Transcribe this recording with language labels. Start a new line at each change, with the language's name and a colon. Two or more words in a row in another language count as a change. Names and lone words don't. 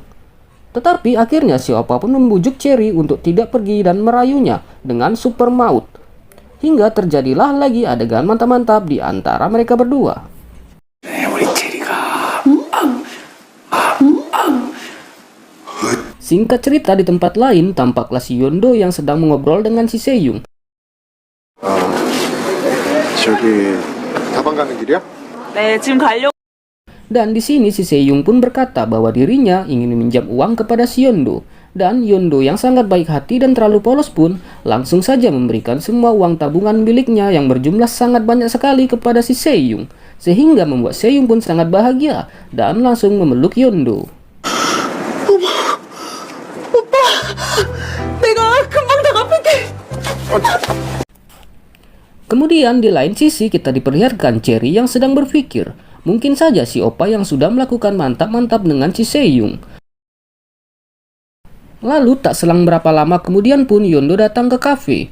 Indonesian: Tetapi akhirnya si Oppa pun membujuk Cherry untuk tidak pergi dan merayunya dengan super maut. Hingga terjadilah lagi adegan mantap-mantap di antara mereka berdua. Singkat cerita, di tempat lain tampaklah si Yondo yang sedang mengobrol dengan si Seyung.
Korean: 저기 다방 가는 길이야? 네, 지금 가려고.
Indonesian: Dan di sini si Seyung pun berkata bahwa dirinya ingin meminjam uang kepada si Yondo. Dan Yondo yang sangat baik hati dan terlalu polos pun langsung saja memberikan semua uang tabungan miliknya yang berjumlah sangat banyak sekali kepada si Seyung. Sehingga membuat Seyung pun sangat bahagia dan langsung memeluk Yondo.
Korean: 내가 금방 다 갚을게.
Indonesian: Kemudian di lain sisi kita diperlihatkan Cherry yang sedang berpikir, mungkin saja si Oppa yang sudah melakukan mantap-mantap dengan si Seyung. Lalu tak selang berapa lama kemudian pun Yondo datang ke kafe.